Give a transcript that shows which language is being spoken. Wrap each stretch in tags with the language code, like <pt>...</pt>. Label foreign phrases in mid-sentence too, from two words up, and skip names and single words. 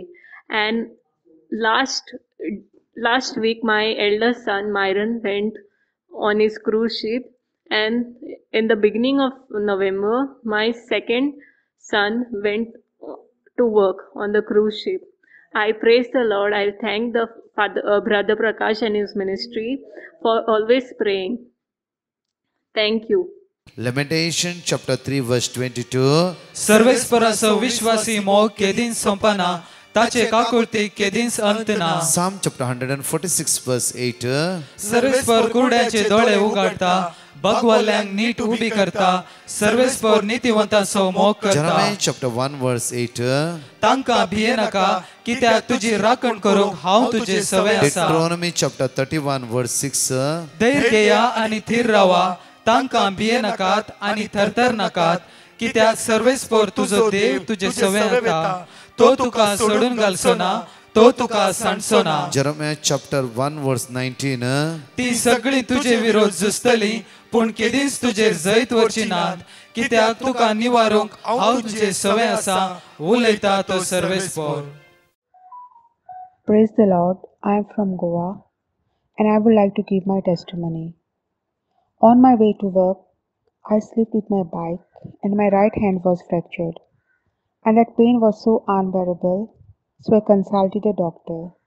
<en>And last week, my eldest son Myron went on his cruise ship, and in the beginning of November, my second son went to work on the cruise ship. I praise the Lord. I thank the Brother Prakash and his ministry for always praying. Thank you. Lamentation chapter 3 verse 22.</en> <kok>सर्वेस्परास विश्वासी मोग केदीन संपना ताचे काकुळती केदींस अंतना.</kok> <en>Psalm chapter 146 verse 8.</en> <kok>सर्वेस्पर कुरड्याचे दोळे उघडता भगवल्यांक नीट उबी करता सर्वेस्पर नीतिवंतांचो मोग करता.</kok> <en>Jeremiah chapter 1 verse 8.</en> <kok>तांकां भिये नाका कित्याक तुजी राखण करूंक हांव तुजे सवय आसा.</kok> <en>Deuteronomy chapter 31 verse 6.</en> <kok>धैर्य घेया आनी थीर रावा तांकां भिये नाकात आनी थरथर नाकात कित्याक सर्वेस्पर तुजो देव तुजे सवय येता तो तुका सोडून घालचो ना तो तुका सांडचो ना.</kok> <en>Jeremiah chapter 1 verse 19.</en> <kok>ती सगळी तुजे विरोध झुजतली पूण केदींच तुजेर जैत वरची नात कित्याक तुका निवारूंक हांव तुजे सवय आसा उलयता तो सर्वेस्पर.</kok> <en>Praise the Lord. I am from Goa and I would like to give my testimony. On my way to work, I slipped with my bike and my right hand was fractured. And that pain was so unbearable, so I consulted a doctor.</en>